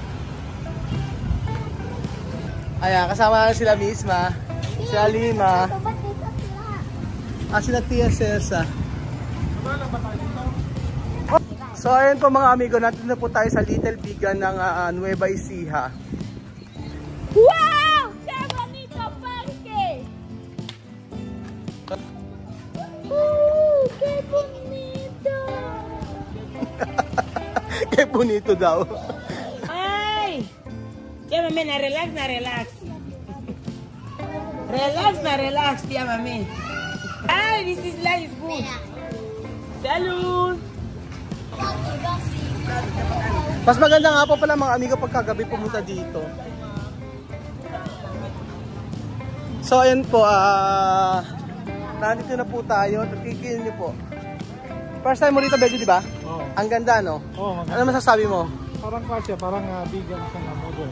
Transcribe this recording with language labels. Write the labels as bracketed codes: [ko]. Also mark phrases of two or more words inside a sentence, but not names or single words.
[tl] Ayan, kasama na sila Misma, si Alima, sila Tia Celsa. So ayun po mga amigo, nandito na po tayo sa Little Bigan ng Nueva Ecija. [es] ¡Wow! ¡Qué bonito parque! ¡Qué bonito! Qué bonito [tl] daw. Ay! Tía Mami, na relax. Relax, Tía Mami. Ay, [en] this is life good. [tl] Salud! Mas maganda nga po pala mga amigo pagkagabi pumunta dito. So ayun po, nandito na po tayo. Titigil niyo po. [en] First time [tl] mo rito, Betty, di ba? Oo. Ang ganda, no? Oo, maganda. Ano masasabi mo? Parang kasya, parang vegan siya na modern.